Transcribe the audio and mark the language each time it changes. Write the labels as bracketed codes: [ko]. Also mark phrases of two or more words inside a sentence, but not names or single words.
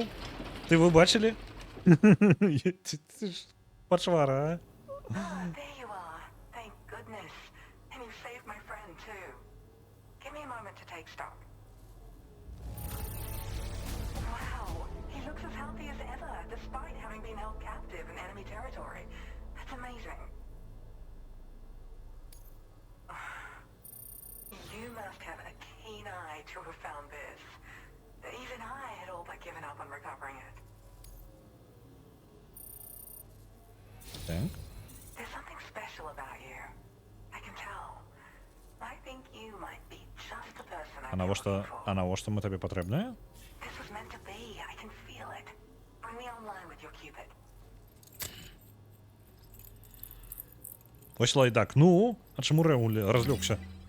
[be] Ты вы бачили? Ты ж пачвара, а? [en] There you are. Thank goodness. And you saved my friend, too. Give me a moment to take stock. Wow. He looks as healthy as ever, despite having been held captive in enemy territory. That's amazing. You must have a keen eye to have found this. Even I had all but given up on recovering it. [be] Так. [en] There's something special about you. I can tell. I think you might be just the person I've been looking for. [be] А навошта мы табе патрэбныя? [en] This was meant to be. I can feel it. Bring me online with your Cupid. [be] Ось лайдак. Ну, а чаму Рэуль разлёгся?